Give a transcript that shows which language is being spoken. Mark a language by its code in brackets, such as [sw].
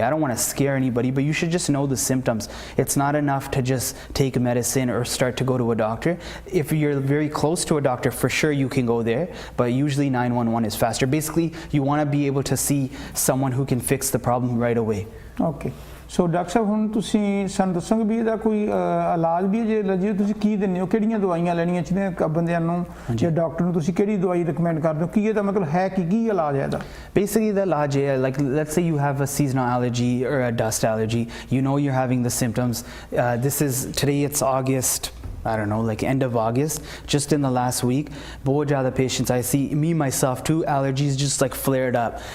[en] I don't want to scare anybody, but you should just know the symptoms. It's not enough to just take medicine or start to go to a doctor. If you're very close to a doctor, for sure you can go there, but usually 911 is faster. Basically, you want to be able to see someone who can fix the problem right away. Okay. [pa] So doctor ਸਾਹਿਬ ਹੁਣ ਤੁਸੀਂ ਸਾਨੂੰ ਦੱਸੋਗੇ ਵੀ ਇਹਦਾ ਕੋਈ ਇਲਾਜ ਵੀ ਹੈ ਜੇ allergy ਤੁਸੀਂ ਕੀ ਦਿੰਦੇ ਹੋ ਕਿਹੜੀਆਂ ਦਵਾਈਆਂ ਲੈਣੀਆਂ ਚਾਹੀਦੀਆਂ ਬੰਦਿਆਂ ਨੂੰ ਜਾਂ ਡਾਕਟਰ ਨੂੰ ਤੁਸੀਂ ਕਿਹੜੀ ਦਵਾਈ ਰეკਮੈਂਡ ਕਰਦੇ ਹੋ ਕੀ ਇਹਦਾ ਮਤਲਬ ਹੈ ਕੀ ਇਲਾਜ ਹੈ ਇਹਦਾ [en] Basically the [pa] ਇਲਾਜ ਹੈ [en] like let's say you have a seasonal allergy or a dust allergy, you know you're having the symptoms. Today it's August, I don't know, like end of August, just in the last week, [hi] बहुत ज़्यादा [en] patients I see, me myself too, allergies just like flared up.